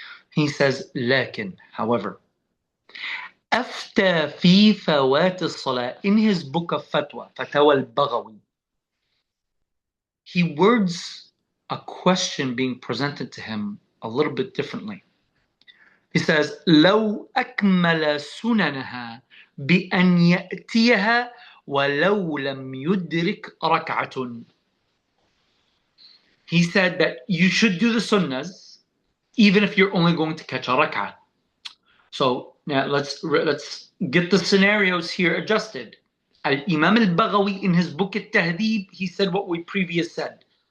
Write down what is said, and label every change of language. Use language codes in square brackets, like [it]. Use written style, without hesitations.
[en] He says, لكن, however, [ar] أفتى في فوات الصلاة, [en] in his book of fatwa, Fatawa al-Baghawi, he words a question being presented to him a little bit differently. He says, [ar] لو أكمل سننها بأن يأتيها ولو لم يدرك ركعة. [en] He said that you should do the sunnahs even if you're only going to catch a rak'ah. So now let's get the scenarios here adjusted. Imam al-Baghawi in his book At-Tahdhib, he said what we previously said.